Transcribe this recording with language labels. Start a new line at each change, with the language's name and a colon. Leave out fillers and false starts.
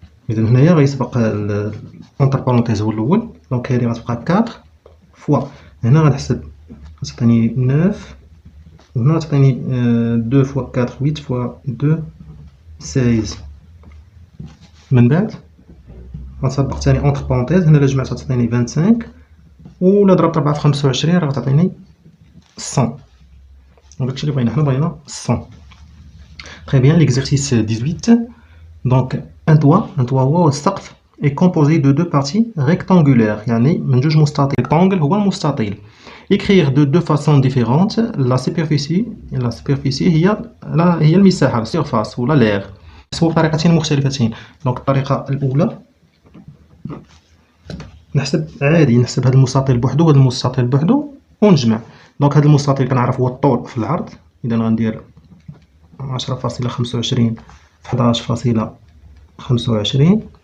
Arabic: إذا هنايا غيسبق الانتر بارونتيز هو الأول. دونك هادي غتبقى 4 فوا هنا غنحسب غتعطيني 9 وهنا غتعطيني 2 فوا 4 8 فوا 2 16. من بعد غنسبق ثاني اونتر بارونتيز هنا إلا جمعت غتعطيني 25 ولا ضربت 4 في 25 راه غتعطيني 100. داكشي اللي بغينا، حنا بغينا 100.
French: Très bien, l'exercice 18. Donc un toit
Arabic: هو السقف
French: est composé de deux parties rectangulaires
Arabic: يعني من جوج مستطيل. rectangle هو المستطيل.
French: écrire de deux façons différentes la superficie
Arabic: هي المساحة
French: surface ولا l'air.
Arabic: نحسبو بطريقتين مختلفتين. دونك الطريقة الأولى نحسب عادي، نحسب هذا المستطيل بوحدو وهذا المستطيل بوحدو ونجمع. دونك هذا المستطيل كنعرف هو الطول في العرض. إذا غندير 10.25 في 11.25.